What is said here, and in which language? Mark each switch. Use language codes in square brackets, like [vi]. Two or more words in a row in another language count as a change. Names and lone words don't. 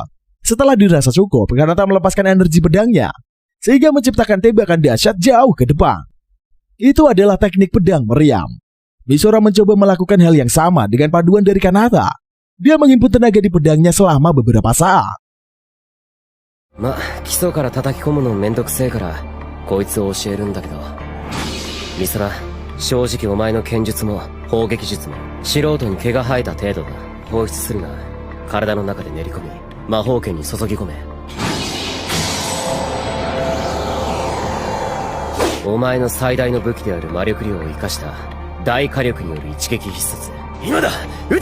[id] Setelah dirasa cukup, Kanata melepaskan energi pedangnya. Sehingga menciptakan tembakan dahsyat jauh ke depan. Itu adalah teknik pedang meriam. Misora mencoba melakukan hal yang sama dengan paduan dari Kanata. Dia menghimpun tenaga di pedangnya selama beberapa saat. [ja] 基礎から叩き込むのめんどくせえからこいつを教えるんだけどミソラ正直お前の剣術も砲撃術も素人に毛が生えた程度だ放出するな体の中で練り込み魔法剣に注ぎ込めお前の最大の武器である魔力量を生かした大火力による一撃必殺今だ撃て